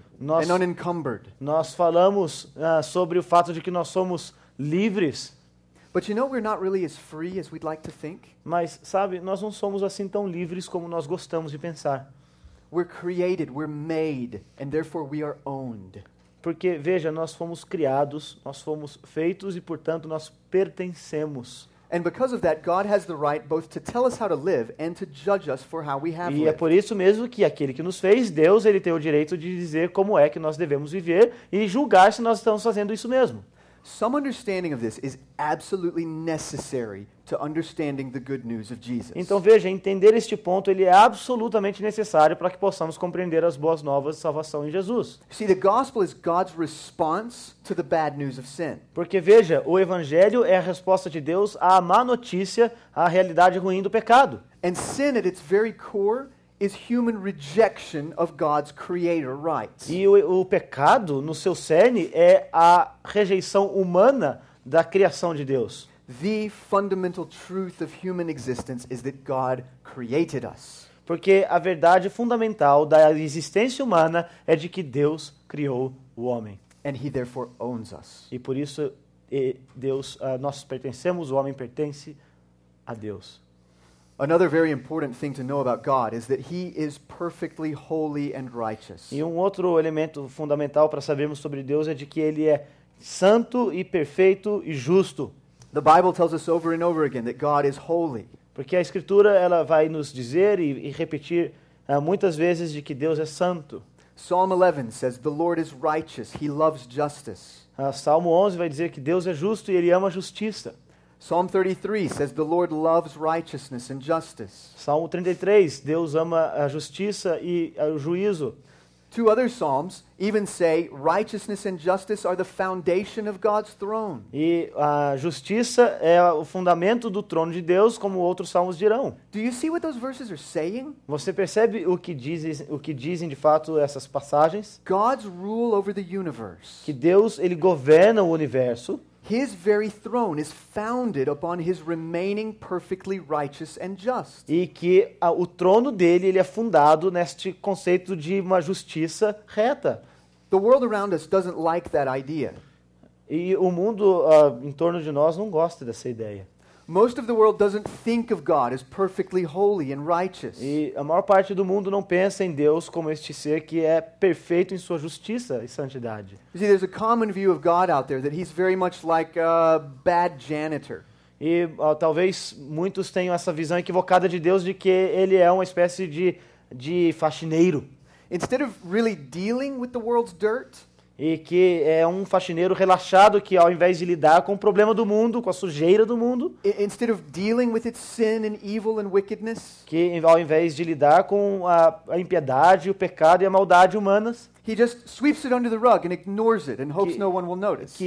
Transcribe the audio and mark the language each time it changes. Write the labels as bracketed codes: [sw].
[pt] Nós, [en] and unencumbered. [pt] nós falamos sobre o fato de que nós somos livres. [en] But you know we're not really as free as we'd like to think. [pt] Mas, sabe, nós não somos assim tão livres como nós gostamos de pensar. [en] We're created, we're made, and therefore we are owned. [pt] Porque, veja, nós fomos criados, nós fomos feitos e, portanto, nós pertencemos. [en] And because of that, God has the right both to tell us how to live and to judge us for how we have [pt] E é [en] lived. [pt] por isso mesmo que aquele que nos fez, Deus, ele tem o direito de dizer como é que nós devemos viver e julgar se nós estamos fazendo isso mesmo. [en] Some understanding of this is absolutely necessary to understanding the good news of Jesus. [pt] Então, veja, entender este ponto, ele é absolutamente necessário para que possamos compreender as boas novas de salvação em Jesus. [en] See, the gospel is God's response to the bad news of sin. [pt] Porque, veja, o evangelho é a resposta de Deus à má notícia, à realidade ruim do pecado. [en] And sin at its very core is human rejection of God's creator rights. [pt] E o pecado, no seu cerne, é a rejeição humana da criação de Deus. [en] The fundamental truth of human existence is that God created us. [pt] Porque a verdade fundamental da existência humana é de que Deus criou o homem. [en] And he therefore owns us. [pt] E por isso nós pertencemos, o homem pertence a Deus. [en] Another very important thing to know about God is that he is perfectly holy and righteous. [pt] E um outro elemento fundamental para sabermos sobre Deus é de que ele é santo e perfeito e justo. [en] The Bible tells us over and over again that God is holy. [pt] Porque a Escritura ela vai nos dizer e repetir muitas vezes de que Deus é santo. [en] Psalm 11 says, "The Lord is righteous, he loves justice." [pt] Salmo 11 vai dizer que Deus é justo e ele ama a justiça. [en] Psalm 33 says, "The Lord loves righteousness and justice." [pt] Salmo 33, Deus ama a justiça e o juízo. [en] Two other psalms even say righteousness and justice are the foundation of God's throne. [pt] E a justiça é o fundamento do trono de Deus, como outros salmos dirão. [en] Do you see what those verses are saying? [pt] Você percebe o que dizem de fato essas passagens? [en] God's rule over the universe. [pt] Que Deus ele governa o universo. [en] His very throne is founded upon his remaining perfectly righteous and just. [pt] E que o trono dele ele é fundado neste conceito de uma justiça reta. [en] The world around us doesn't like that idea. [pt] E o mundo em torno de nós não gosta dessa ideia. [en] Most of the world doesn't think of God as perfectly holy and righteous. [pt] E a maior parte do mundo não pensa em Deus como este ser que é perfeito em sua justiça e santidade. [en] You see, there's a common view of God out there that he's very much like a bad janitor. [pt] E talvez muitos tenham essa visão equivocada de Deus de que ele é uma espécie de faxineiro. [en] Instead of really dealing with the world's dirt, [pt] E que é um faxineiro relaxado que ao invés de lidar com o problema do mundo, com a sujeira do mundo, [en] instead of dealing with its sin and evil and wickedness, [pt] que ao invés de lidar com a impiedade, o pecado e a maldade humanas, [en] he just sweeps it under the rug and ignores it and hopes no one will notice.